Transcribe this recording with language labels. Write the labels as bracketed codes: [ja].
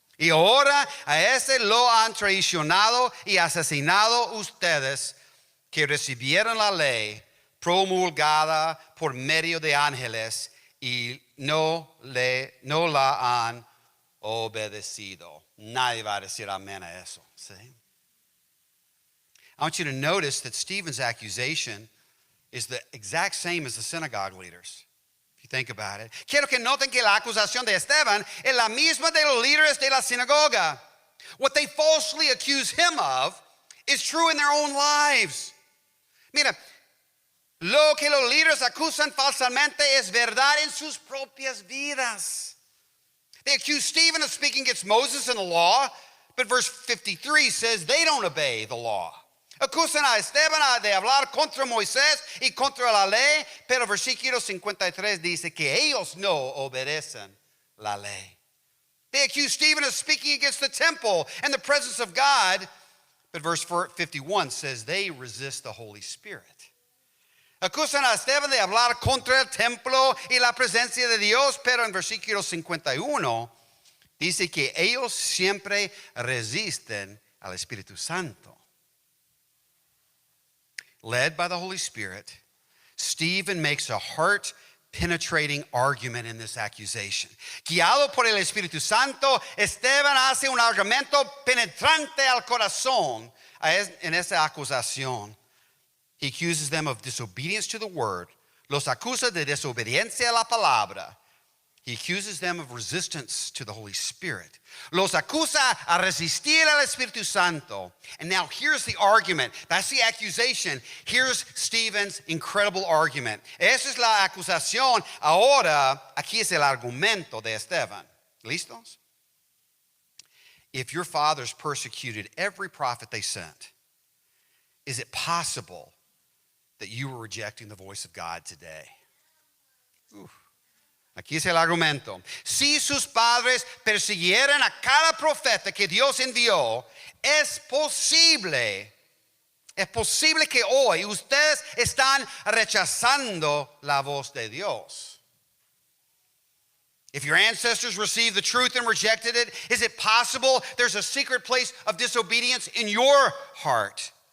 [es] Y ahora a ese lo han traicionado y asesinado ustedes que recibieron la ley promulgada por medio de ángeles y no la han obedecido. Nadie va a decir amén a eso. [en] See? I want you to notice that Stephen's accusation is the exact same as the synagogue leaders. If you think about it. [es] Quiero que noten que la acusación de Esteban es la misma de los líderes de la sinagoga. [en] What they falsely accuse him of is true in their own lives. [es] Mira, lo que los líderes acusan falsamente es verdad en sus propias vidas. [en] They accuse Stephen of speaking against Moses and the law, but verse 53 says they don't obey the law. [es] Acusan a Esteban de hablar contra Moisés y contra la ley, pero versículo 53 dice que ellos no obedecen la ley. [en] They accuse Stephen of speaking against the temple and the presence of God, but verse 51 says they resist the Holy Spirit. [es] Acusan a Esteban de hablar contra el templo y la presencia de Dios, pero en versículo 51 dice que ellos siempre resisten al Espíritu Santo. [en] Led by the Holy Spirit, Stephen makes a heart-penetrating argument in this accusation. [es] Guiado por el Espíritu Santo, Esteban hace un argumento penetrante al corazón en esa acusación. [en] He accuses them of disobedience to the word. [es] Los acusa de desobediencia a la palabra. [en] He accuses them of resistance to the Holy Spirit. [es] Los acusa a resistir al Espíritu Santo. [en] And now here's the argument. That's the accusation. Here's Stephen's incredible argument. [es] Esa es la acusación. Ahora, aquí es el argumento de Esteban. ¿Listos? [en] If your fathers persecuted every prophet they sent, is it possible that you were rejecting the voice of God today? [es] Aquí es el argumento. Si sus padres persiguieran a cada profeta que Dios envió, es posible que hoy ustedes están rechazando la voz de Dios. [en] If your ancestors received the truth and rejected it, is it possible there's a secret place of disobedience in your heart?